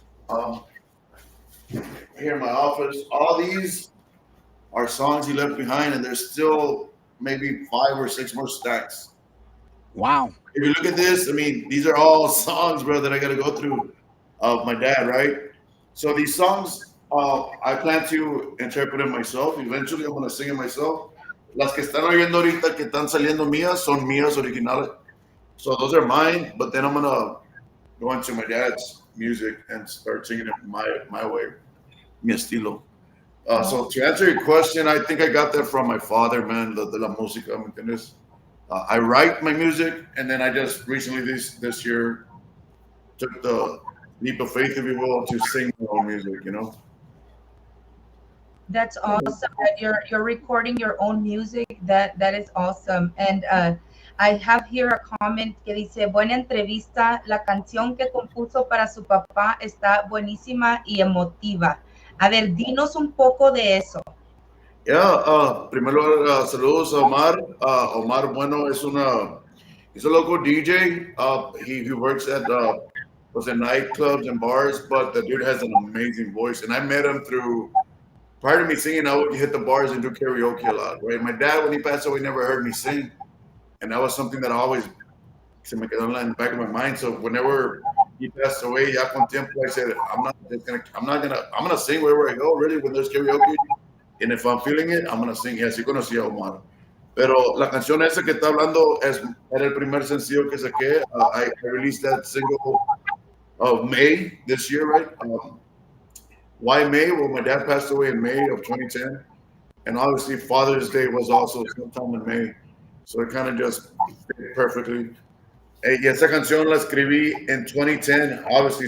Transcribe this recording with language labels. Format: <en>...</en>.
<en>Um, Here in my office, all these are songs he left behind, and there's still maybe 5 or 6 more stacks. Wow. If you look at this, I mean, these are all songs, bro, that I got to go through of my dad, right? So these songs, I plan to interpret them myself. Eventually, I'm gonna sing it myself.</en> <es>Las que están oyendo ahorita que están saliendo mías son mías originales.</es> <en>So those are mine, but then I'm gonna go into my dad's music and start singing it my way,</en> <es>mi estilo.</es> <en>So to answer your question, I think I got that from my father, man.</en> <es>De la música, ¿me entiendes?</es> <en>I write my music, and then I just recently this year took the leap of faith, if you will, to sing my own music. You know. That's awesome that you're recording your own music. That is awesome. And I have here a comment</en> <es>que dice, buena entrevista, la canción que compuso para su papá está buenísima y emotiva. A ver, dinos un poco de eso. Yeah, primero saludos a Omar.</es> <en>Omar Bueno he's a local DJ. He works at was in nightclubs and bars, but the dude has an amazing voice. And I met him through, prior to me singing, I would hit the bars and do karaoke a lot, right? My dad, when he passed away, never heard me sing. And that was something that I always,</en> <es>se me quedó</es> <en>in the back of my mind. So whenever he passed away,</en> <es>ya con tiempo,</es> <en>I said, I'm gonna sing wherever I go, really, when there's karaoke. And if I'm feeling it, I'm gonna sing.</en> <es>Y así conocí a Omar. Pero la canción esa que está hablando era el primer sencillo que saqué.</es> <en>I released that single of May this year, right? Why May? Well, my dad passed away in May of 2010. And obviously Father's Day was also sometime in May.</en> <es>So it kind of just fit perfectly. Y esa canción la escribí in 2010, obviously.</es>